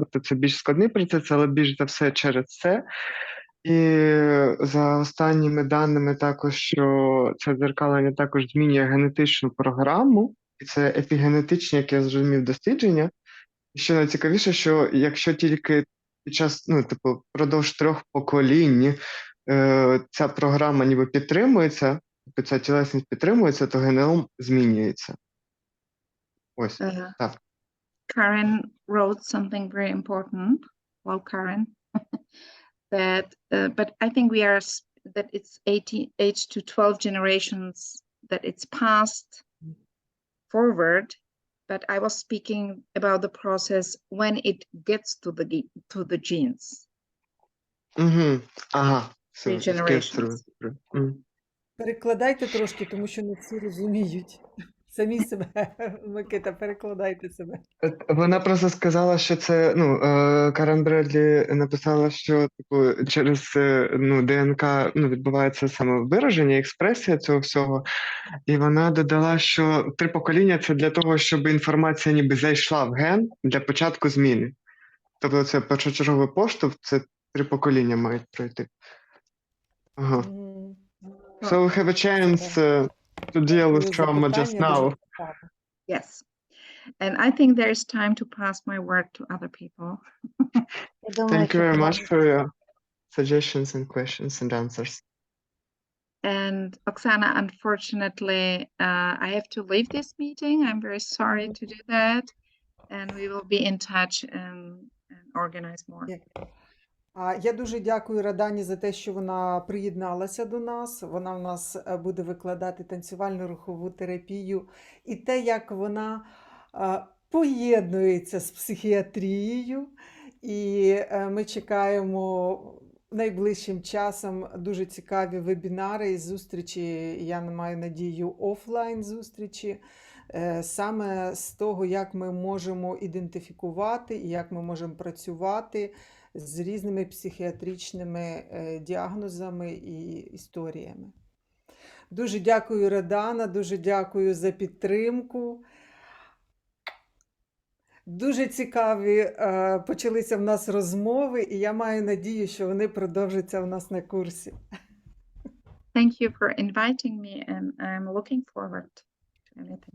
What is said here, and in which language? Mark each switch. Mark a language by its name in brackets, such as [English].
[Ukrainian] Тобто це більш складний процес, але більш за все через це. І за останніми даними також, що це дзеркалення також змінює генетичну програму, і це епігенетичні, як я зрозумів, дослідження. І що найцікавіше, що якщо тільки під час, впродовж 3 поколінь ця програма ніби підтримується, ця тілесність підтримується, то геном змінюється. Ось, так. [English] Karen wrote something very important. Well, Karen, that, but I think that it's 8 to 12 generations that it's passed forward. But I was speaking about the process when it gets to the genes. [Ukrainian] Ага. [English] So, 3 generations. [Ukrainian] Перекладайте трошки, тому що не всі розуміють. Самі себе, Микита, перекладайте себе. Вона просто сказала, що це, Карен Бредлі написала, що через ДНК відбувається самовираження, експресія цього всього. І вона додала, що 3 покоління – це для того, щоб інформація ніби зайшла в ген для початку зміни. Тобто це першочерговий поштовх, це 3 покоління мають пройти. Ага. [English] So we have a chance to deal with trauma just now. Yes. And I think there is time to pass my word to other people. Thank you very much for your suggestions and questions and answers. And Oksana, unfortunately, I have to leave this meeting. I'm very sorry to do that. And we will be in touch and organize more. [Ukrainian] Я дуже дякую Радані за те, що вона приєдналася до нас. Вона в нас буде викладати танцювально-рухову терапію і те, як вона поєднується з психіатрією. І ми чекаємо найближчим часом дуже цікаві вебінари і зустрічі, я маю надію, офлайн зустрічі, саме з того, як ми можемо ідентифікувати і як ми можемо працювати з різними психіатричними діагнозами і історіями. Дуже дякую, Радана, дуже дякую за підтримку. Дуже цікаві почалися в нас розмови, і я маю надію, що вони продовжаться в нас на курсі. [English] thank you for inviting me, and I'm looking forward to anything.